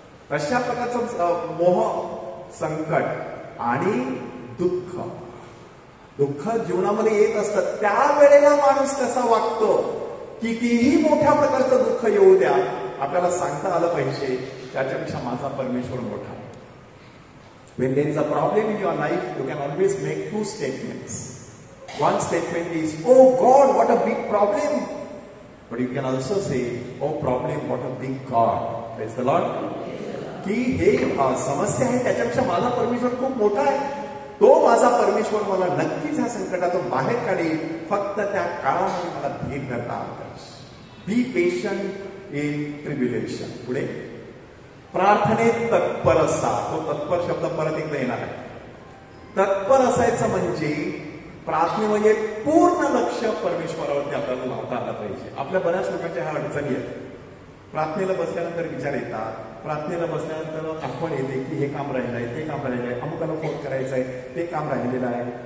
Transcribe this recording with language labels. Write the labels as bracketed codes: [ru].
[mr] अशा प्रकारचं मोह, संकट आणि दुःख. दुःख जीवनामध्ये येत असतं. त्यावेळेला माणूस कसा वागतो, कितीही मोठ्या प्रकारचं दुःख येऊ द्या, आपल्याला सांगता आलं पाहिजे त्याच्यापेक्षा माझा परमेश्वर मोठा आहे. [en] When there is a problem in your life, you can always make 2 statements. One statement is, oh God, what a big problem. But you can also say, oh problem, what a big God. Praise the Lord. [mr] की हे समस्या आहे त्याच्यापेक्षा माझा परमेश्वर खूप मोठा आहे. तो माझा परमेश्वर मला नक्कीच ह्या संकटातून बाहेर काढेल. फक्त त्या काळामध्ये मला धीर धरता आला पाहिजे. [en] Be patient in tribulation. [mr] पुढे प्रार्थनेत तत्पर असा. तो तत्पर शब्द परत एकदा येणार आहे. तत्पर असायचं म्हणजे प्रार्थनेमध्ये पूर्ण लक्ष परमेश्वरावरती आपल्याला लावता आलं पाहिजे. आपल्या बऱ्याच लोकांच्या ह्या अडचणी आहेत. प्रार्थनेला बसल्यानंतर विचार येतात, प्रार्थनेला बसल्यानंतर आठवण येते की हे काम राहिलं आहे, ते काम राहिलं आहे, अमुकाला फोन करायचं आहे, ते काम राहिलेलं आहे.